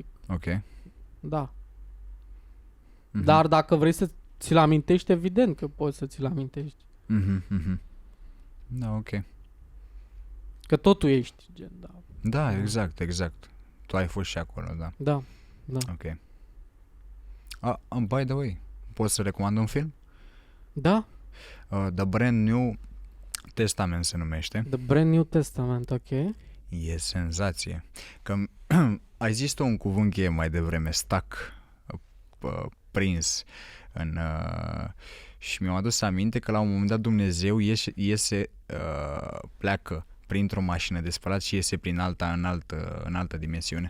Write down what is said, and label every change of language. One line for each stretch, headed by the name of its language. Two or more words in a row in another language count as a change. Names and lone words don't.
Romanian: Ok. Da. Dar dacă vrei să ți-l amintești, evident că poți să ți-l amintești. Da, ok. Că tot tu ești, gen, da. Da, exact. Tu ai fost și acolo, da. Da.
English: Ok. By the way,
Romanian: poți să recomand un film? Da. The Brand New Testament se numește. The Brand New Testament, ok. E senzație. Că ai zis un cuvânt cheie mai devreme, stuck, prins și mi-am adus aminte că la un moment dat Dumnezeu pleacă printr-o mașină de spălat și iese prin în altă dimensiune.